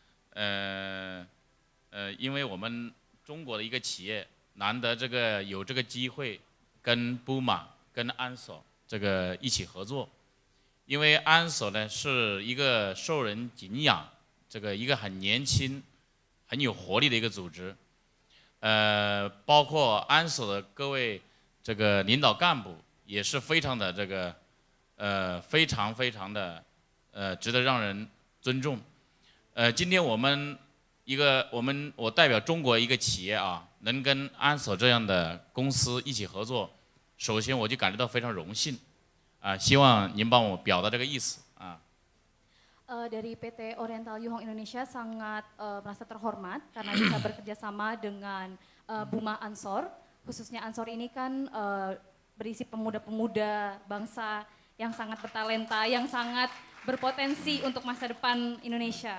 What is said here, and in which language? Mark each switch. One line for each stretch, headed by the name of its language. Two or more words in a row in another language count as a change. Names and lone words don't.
Chinese: 因为我们中国的一个企业难得有这个机会跟Buma跟安守这个一起合作，因为安守呢是一个受人敬仰，一个很年轻、很有活力的一个组织，包括安守的各位领导干部也是非常的非常的值得让人尊重。今天我代表中国一个企业啊，能跟安守这样的公司一起合作。首先我就感觉到非常荣幸，希望您帮我表达这个意思啊。
Indonesian: Dari PT Oriental Yuhong Indonesia sangat merasa terhormat karena bisa bekerja sama dengan Buma Ansor. Khususnya Ansor ini kan berisi pemuda-pemuda bangsa yang sangat bertalenta, yang sangat berpotensi untuk masa depan Indonesia.